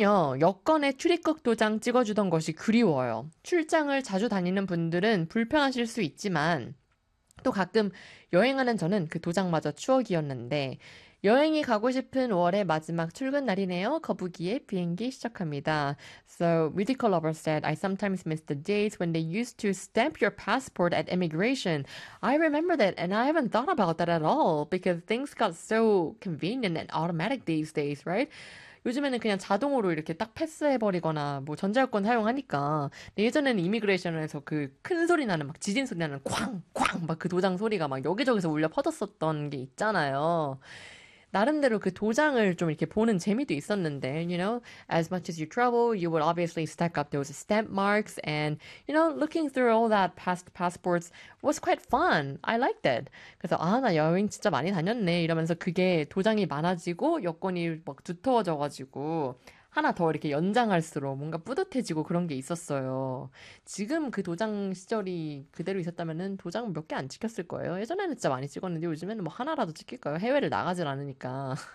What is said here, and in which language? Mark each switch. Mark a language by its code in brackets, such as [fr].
[ko] 여권의 출입국 도장 찍어주던 것이 그리워요. 출장을 자주 다니는 분들은 불편하실 수 있지만, 또 가끔 여행하는 저는 그 도장마저 추억이었는데, 여행이 가고 싶은 월의 마지막 출근 날이네요. 거북이의 비행기 시작합니다. [en] So, musical lover said, I sometimes miss the days when they used to stamp your passport at immigration. I remember that, and I haven't thought about that at all, because things got so convenient and automatic these days, right? [ko] 요즘에는 그냥 자동으로 이렇게 딱 패스해버리거나, 뭐, 전자여권 사용하니까. 근데 예전에는 이미그레이션에서 그큰 소리 나는, 막 지진 소리 나는 쾅! 쾅! 막그 도장 소리가 막 여기저기서 울려 퍼졌었던 게 있잖아요. 나름대로 그 도장을 좀 이렇게 보는 재미도 있었는데, [en] you know, as much as you travel, you would obviously stack up those stamp marks and, you know, looking through all that past passports was quite fun. I liked it. [ko] 그래서, 아, 나 여행 진짜 많이 다녔네. 이러면서 그게 도장이 많아지고 여권이 막 두터워져가지고 하나 더 이렇게 연장할수록 뭔가 뿌듯해지고 그런 게 있었어요. 지금 그 도장 시절이 그대로 있었다면은 도장 몇개안 찍혔을 거예요. 예전에는 진짜 많이 찍었는데 요즘에는 뭐 하나라도 찍힐 거예요. 해외를 나가질 않으니까.